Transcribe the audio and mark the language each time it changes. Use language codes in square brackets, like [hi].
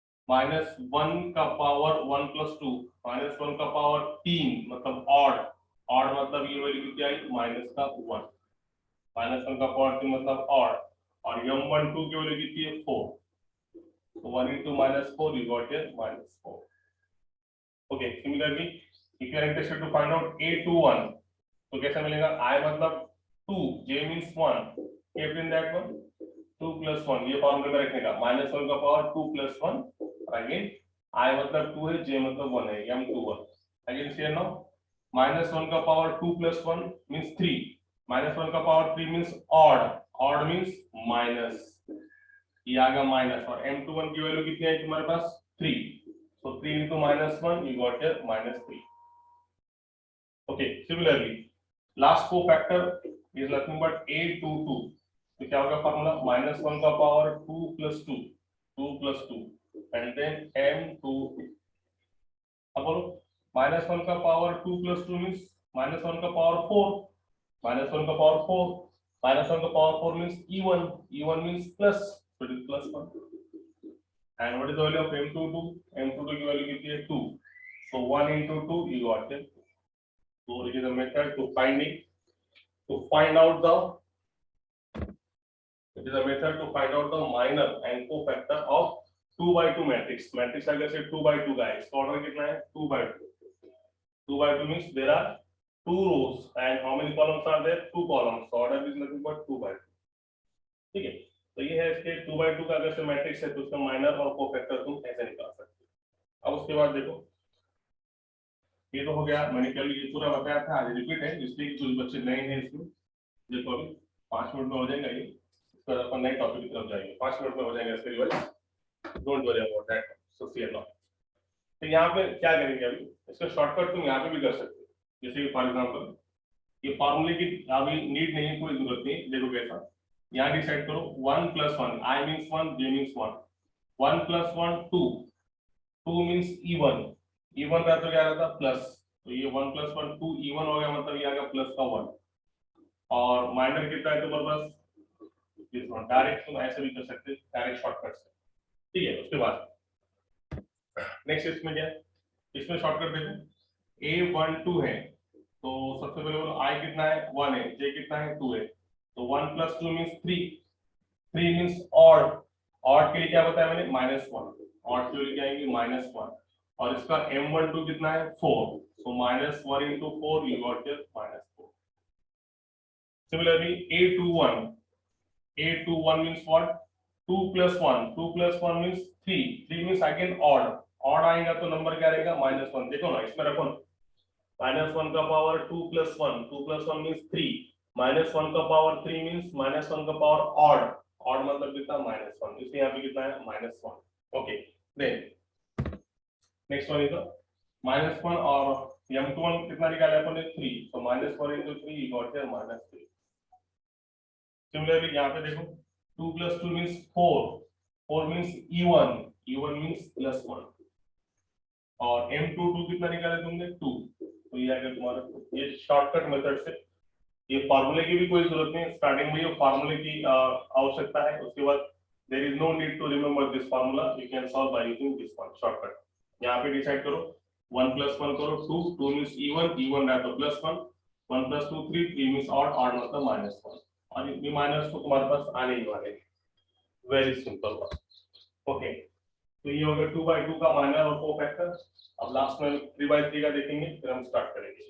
[hi] -1 का power 1 plus 2, -1 का power 3 मतलब ऑड, ऑड मतलब ये वैल्यू कितनी आई, माइनस का 1, -1 का पावर 3 मतलब ऑड, और M12 की वैल्यू कितनी है 4, तो [en] 1 into -4 you got here -4। [hi] Okay, similarly if you are interested to find out A21 तो कैसा मिलेगा, I मतलब 2, J means 1, [en] kept in that one 2 plus 1, [hi] ये फॉर्मूले में रखने का, -1 का पावर 2 plus 1, अगेन I मतलब 2 है, J मतलब 1 है, M21 अगेन शेयर नाउ, -1 का पावर 2 plus 1 means 3, -1 का power 3 means odd, odd means minus, ये आ गया माइनस, और M21 की वैल्यू कितनी है तुम्हारे पास 3, [en] so 3 into -1 you got here -3। okay, similarly last cofactor is nothing but A22, [hi] तो क्या होगा फॉर्मूला, [en] -1 का power 2 plus 2 and then M2। अब बोलो -1 का पावर 2 plus 2 means -1 का पावर 4, -1 का पावर 4, -1 का power 4 means E1 means plus, so it is +1, and what is the value of M22, [hi] M22 की वैल्यू कितनी है 2, [en] so 1 into 2 you got it। so it is a method to find out the minor and cofactor of 2 by 2 matrix। matrix अगर से 2 by 2 का है, [hi] इसका order कितना है [en] 2 by 2, 2 by 2 means there are 2 rows and how many columns are there, 2 columns, so order is nothing but 2 by 2। [hi] ठीक है, तो ये है इसके 2/2 का अगर से मैट्रिक्स है तो उसका माइनर और कोफैक्टर तुम ऐसे निकाल सकते हो। अब उसके बाद देखो, ये तो हो गया, मैंने कल ये पूरा बताया था, आज रिपीट है इसलिए कि कुछ बच्चे नए हैं इसमें। देखो अभी 5 मिनट में हो जाएगा ये, इसके बाद अपन नए टॉपिक की तरफ जाएंगे, 5 मिनट में हो जाएगा इसके revise, [en] don't worry about that, [hi] so C not. तो यहाँ पे क्या करेंगे, अभी इसका शॉर्टकट तुम यहाँ पे भी कर सकते हो, जैसे कि फॉर एग्जाम्पल ये फॉर्मूले की अभी नीड नहीं है, कोई जरूरत नहीं। देखो कैसा, यहाँ डिसाइड करो 1 + 1, I means 1, J means 1, 1 + 1 2, 2 means E1, E1 रहा तो क्या रहता प्लस, तो ये 1 + 1 2 E1 हो गया, मतलब ये आ गया प्लस का 1। और माइनर कितना है तुम्हारे पास, दिस वन। डायरेक्ट तुम ऐसे भी कर सकते हो, डायरेक्ट शॉर्टकट से, ठीक है। उसके बाद नेक्स्ट इसमें क्या है, इसमें शॉर्टकट देखो, A12 है तो सबसे पहले बोलो I कितना है 1 है, J कितना है 2 है, तो 1 + 2 मीन्स 3, 3 मीन्स ऑड, ऑड के लिए क्या बताया मैंने -1, ऑड के लिए क्या आएंगे -1, और इसका M12 कितना है 4, [en] so -1 into 4 you got here -4. Similarly A21 means what, 2 + 1, 2 + 1 means 3, 3 means again odd, [hi] odd आएगा तो नंबर क्या रहेगा -1। देखो ना इसमें रखो ना, -1 का पावर 2 + 1, 2 + 1 means 3, -1 का पावर 3 means -1 का पावर odd, odd मतलब कितना -1, इसलिए यहाँ पे कितना है -1। [en] okay, then next one is -1 [hi] और M21 कितना निकाला अपन ने 3, [en] so -1 into 3 you got here -3। [hi] Similarly यहाँ पे देखो 2 + 2 means 4, 4 means E1, E1 means +1, और M22 कितना निकाला तुमने 2, तो ये आगे तुम्हारा, ये शॉर्टकट मेथड से, ये फार्मूले की भी कोई जरूरत नहीं, स्टार्टिंग में ये फार्मूले की आवश्यकता है, उसके बाद [en] There is no need to remember this formula, you can solve by using this one shortcut. [hi] यहाँ पे डिसाइड करो 1 + 1 करो 2, 2 मींस E1, E1 है तो +1, 1 + 2 3, 3 मींस ऑड, ऑड मतलब -1, और ये माइनस तो तुम्हारे पास आने ही वाले, [en] Very simple one. [hi] ओके, तो ये हो गया 2/2 का माइनर और कोफैक्टर। अब लास्ट में 3/3 का देखेंगे, फिर हम स्टार्ट करेंगे।